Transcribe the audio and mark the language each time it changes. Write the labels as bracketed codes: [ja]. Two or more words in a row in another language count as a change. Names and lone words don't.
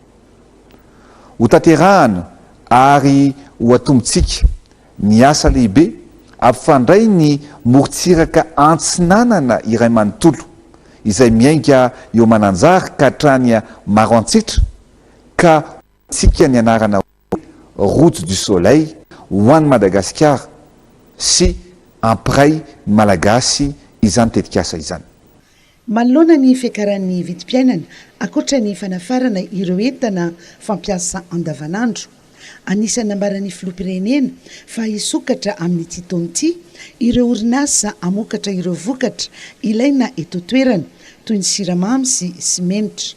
[mg] Ho tanterahana ary ho atombotsika ny asa lehibe ampifandray ny morontsiraka Antsinanana iray manontolo izay miainga eo Mananjary ka hatrany Maroantsetra ka tsika ny anarana [fr] route du soleil [mg] ho an'ny Madagasikara sy ampiray malagasy izany tetikasa izany. Manoloana ny fiakaran'ny vidim-piainana akoatra ny fanafarana ireo entana fampiasa andavanandro. Anisan'ny nambaran'ny filoham-pirenena fa hisokatra amin'ity taona ity ireo orinasa amokatra ireo vokatra ilaina eto toerana toy ny siramamy sy simenitra.